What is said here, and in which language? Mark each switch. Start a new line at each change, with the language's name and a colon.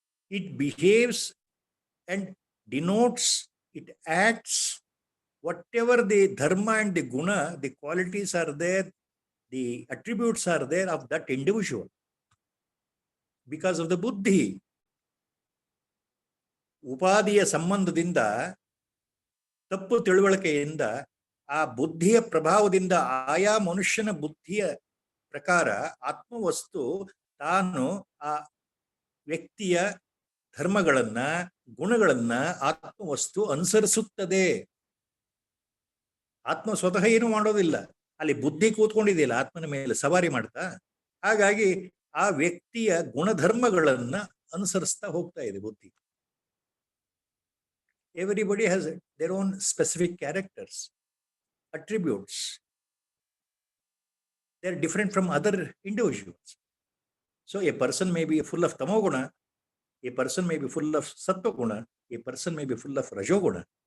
English: It behaves and denotes, it acts, whatever the dharma and the guna, the qualities are there, the attributes are there of that individual. Because of the buddhi.
Kannada: Upadiya sambandhaದಿಂದ, ತಪ್ಪು ತಿಳುವಳಿಕೆಯಿಂದ, ಆ ಬುದ್ಧಿಯ ಪ್ರಭಾವದಿಂದ, ಆಯಾ ಮನುಷ್ಯನ ಬುದ್ಧಿಯ ಪ್ರಕಾರ ಆತ್ಮವಸ್ತು ತಾನು ಆ ವ್ಯಕ್ತಿಯ ಧರ್ಮಗಳನ್ನ, ಗುಣಗಳನ್ನ ಆತ್ಮವಸ್ತು ಅನುಸರಿಸುತ್ತದೆ. ಆತ್ಮ ಸ್ವತಃ ಏನು ಮಾಡೋದಿಲ್ಲ, ಅಲ್ಲಿ ಬುದ್ಧಿ ಕೂತ್ಕೊಂಡಿದೆಯಲ್ಲ ಆತ್ಮನ ಮೇಲೆ ಸವಾರಿ ಮಾಡ್ತಾ, ಹಾಗಾಗಿ ಆ ವ್ಯಕ್ತಿಯ ಗುಣಧರ್ಮಗಳನ್ನ ಅನುಸರಿಸ್ತಾ ಹೋಗ್ತಾ ಇದೆ ಬುದ್ಧಿ.
English: Everybody has their own specific characters, attributes. They are different from other individuals. So a person may be full of tamoguna, a person may be full of sattva-guna, a person may be full of rajoguna.